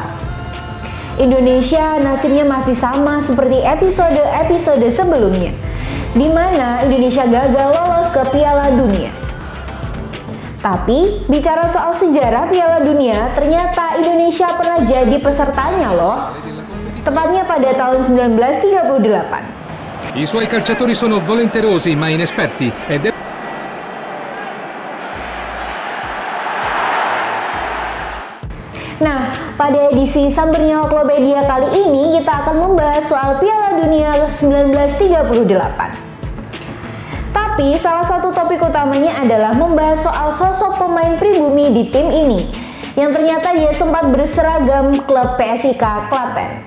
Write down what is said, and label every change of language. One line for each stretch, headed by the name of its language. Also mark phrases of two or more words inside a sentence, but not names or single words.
Indonesian: Indonesia nasibnya masih sama seperti episode-episode sebelumnya, di mana Indonesia gagal lolos ke Piala Dunia. Tapi, bicara soal sejarah Piala Dunia, ternyata Indonesia pernah jadi pesertanya loh. Tepatnya pada tahun 1938.
Italian: I suoi calciatori sono volenterosi ma inesperti ed
Indonesian: Nah, pada edisi Sambernya Oklopedia kali ini kita akan membahas soal Piala Dunia 1938. Tapi salah satu topik utamanya adalah membahas soal sosok pemain pribumi di tim ini, yang ternyata dia sempat berseragam klub PSIK Klaten.